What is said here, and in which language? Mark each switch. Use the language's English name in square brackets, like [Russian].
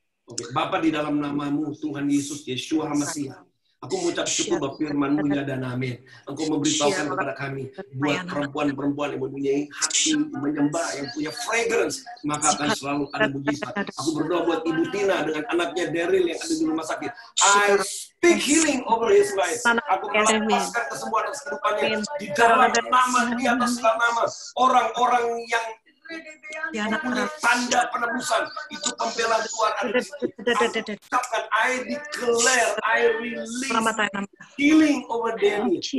[Indonesian] Oke, Bapa di dalam namamu, Tuhan Yesus, Yeshua HaMasiah. Aku mengucap syukur bahwa firman-Mu ya dan amin. Engkau memberitahukan kepada kami, buat perempuan-perempuan yang mempunyai hati menyembah, yang punya fragrance, maka akan selalu ada mujizat. Aku berdoa buat Ibu Tina dengan anaknya Daryl yang ada di rumah sakit. [English] I speak healing over his life. [Indonesian] Aku melepaskan kesembuhan atas kehidupannya di dalam nama, di atas nama orang-orang yang punya tanda penebusan, itu pembelaan Tuhan ada di situ. Ucapkan, [English] I declare, I release healing over Daniel.